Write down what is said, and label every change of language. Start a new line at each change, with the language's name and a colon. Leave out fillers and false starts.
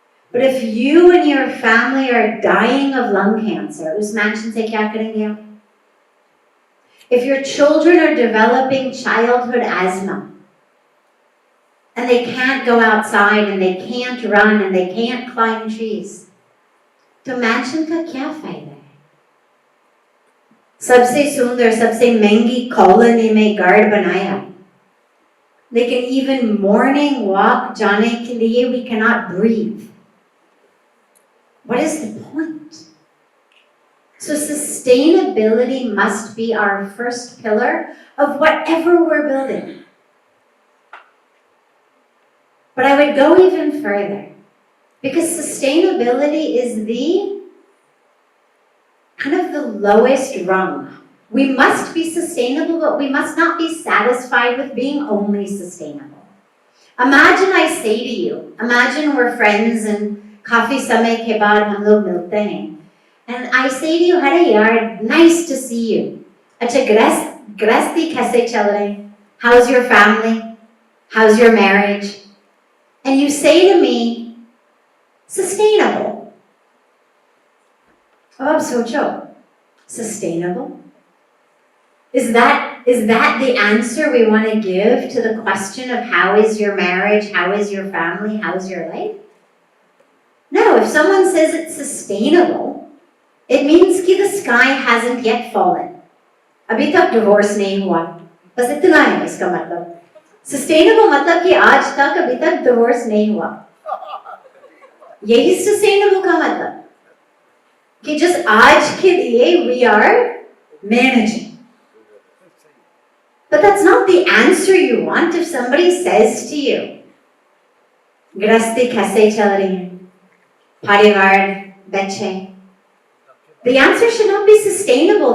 English: But if you and your family are dying of lung cancer,
Hindi: us mansion se kya karenge?
English: If your children are developing childhood asthma, and they can't go outside, and they can't run, and they can't climb trees,
Hindi: तो mansion का क्या फायदा है? सबसे सुंदर, सबसे महंगी colony में घर बनाया, लेकिन
English: even morning walk
Hindi: जाने के लिए
English: we cannot breathe. What is the point? So sustainability must be our first pillar of whatever we're building. But I would go even further, because sustainability is the kind of the lowest rung. We must be sustainable, but we must not be satisfied with being only sustainable. Imagine I say to you, imagine we're friends and
Hindi: काफी समय के बाद हम लोग मिलते हैं,
English: and I say to you,
Hindi: "Hare yaar,
English: nice to see you.
Hindi: अच्छा गृहस्थी कैसे चल रही?
English: How's your family? How's your marriage?" And you say to me, "Sustainable." Oh,
Hindi: अब सोचो,
English: sustainable? Is that the answer we want to give to the question of how is your marriage, how is your family, how is your life? No, if someone says it's sustainable, it means कि the sky hasn't yet fallen.
Hindi: अभी तक divorce नहीं हुआ. बस इतना है इसका मतलब. Sustainable मतलब कि आज तक अभी तक divorce नहीं हुआ. यही sustainable का मतलब. कि
English: just
Hindi: आज के लिए
English: we are managing. But that's not the answer you want if somebody says to you,
Hindi: गृहस्थी कैसे चल रही है? Parivar, beche.
English: The answer should not be sustainable.